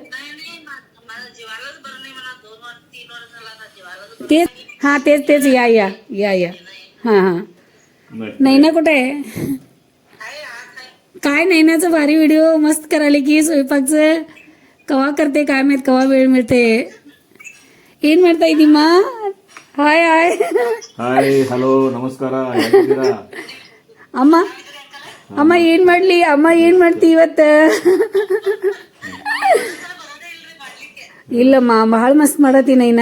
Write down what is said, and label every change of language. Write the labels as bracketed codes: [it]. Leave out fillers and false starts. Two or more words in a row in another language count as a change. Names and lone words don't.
[mr] तेच हा तेच या या या या हा हा. नैना कुठे आहे? काय नैनाचं भारी व्हिडिओ मस्त करायला की स्वयंपाकचं. कवा करते काय माहित, कवा वेळ मिळते. [kn] ಏನ್ ಮಾಡ್ತಾ ಇದ್ದೀಮ್ಮ? [en] hi hi hi hello [kn] ನಮಸ್ಕಾರ. ಅಮ್ಮ ಏನ್ ಮಾಡ್ಲಿ, ಅಮ್ಮ ಏನ್ ಮಾಡ್ತಿ ಇವತ್ತ? ಇಲ್ಲಮ್ಮ ಬಹಳ ಮಸ್ತ್ ಮಾಡತಿ ನೈನಾ.